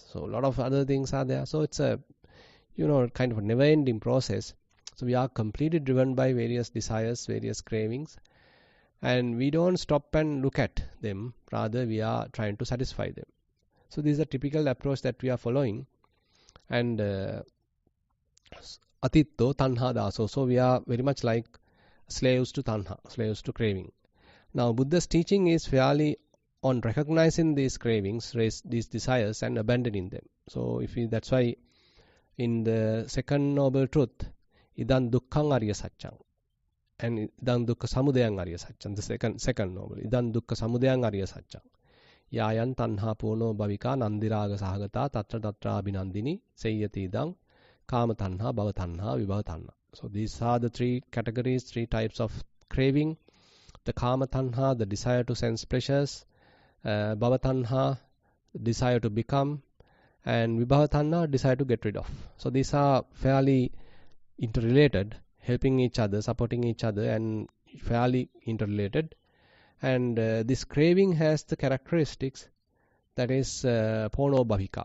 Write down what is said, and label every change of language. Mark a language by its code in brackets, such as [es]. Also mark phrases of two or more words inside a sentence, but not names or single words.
[en] So a lot of other things are there. So it's a, kind of a never-ending process. So we are completely driven by various desires, various cravings. And we don't stop and look at them. Rather, we are trying to satisfy them. So this is a typical approach that we are following. [pi] And atitto tanha daso. [en] So we are very much like slaves to tanha, slaves to craving. Now Buddha's teaching is fairly on recognizing these cravings, these desires, and abandoning them. So that's why in the second noble truth, [pi] idang dukkhang arya satchang, and idang dukkha samudayang arya satchang. [en] The second noble, [pi] idang dukkha samudayang arya satchang. Yayan tanha puno bhavika nandiraga sahagata tatra tatra abhinandini seyyati idang kama tanha bhava tanha vibhava tanha. [en] So these are the three categories, three types of craving. [pi] The kama tanha, [en] the desire to sense pleasures, [pi] bhava tanha, [en] desire to become, and [pi] vibhava tanha, [en] desire to get rid of. So these are fairly interrelated, helping each other, supporting each other, and fairly interrelated. And this craving has the characteristics that is [pi] pono bhavika.